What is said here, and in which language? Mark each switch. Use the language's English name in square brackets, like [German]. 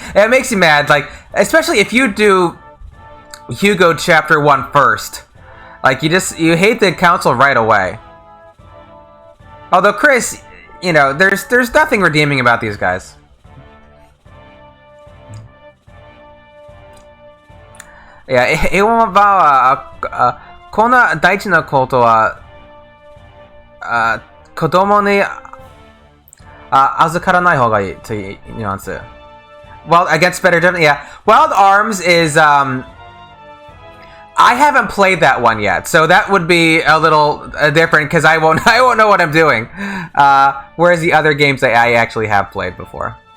[English] And it makes you mad, like especially if you do Hugo Chapter 1 first. Like you hate the council right away. Although Chris, you know, there's nothing redeeming about these guys. [Japanese] Yeah, 平和はこんな大事なことは子供に預からない方がいいというニュアンス。 [English] Well, against better judgment, yeah. Wild Arms is I haven't played that one yet, so that would be a little different because I won't know what I'm doing. Whereas the other games I actually have played before.